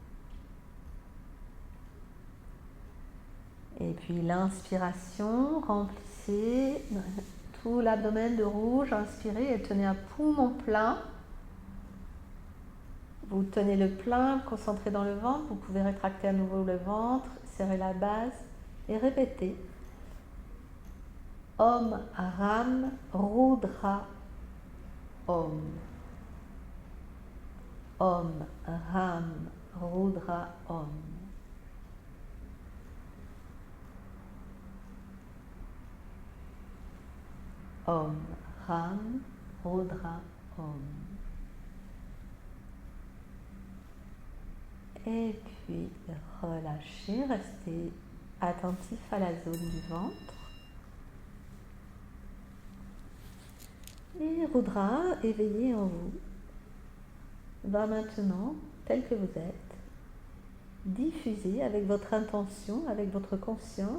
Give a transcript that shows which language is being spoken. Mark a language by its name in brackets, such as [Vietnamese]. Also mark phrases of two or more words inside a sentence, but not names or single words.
[French] Et puis l'inspiration, remplissez tout l'abdomen de rouge, inspirez et tenez un poumon plein. Vous tenez le plein, concentrez dans le ventre, vous pouvez rétracter à nouveau le ventre, serrer la base et répétez. [Sanskrit] ॐ रं रुद्र ॐ. ॐ रं रुद्र ॐ. ॐ रं रुद्र ॐ. [French] Et puis relâchez, restez attentif à la zone du ventre. Et Rudra, éveillé en vous, va maintenant, tel que vous êtes, diffuser avec votre intention, avec votre conscience.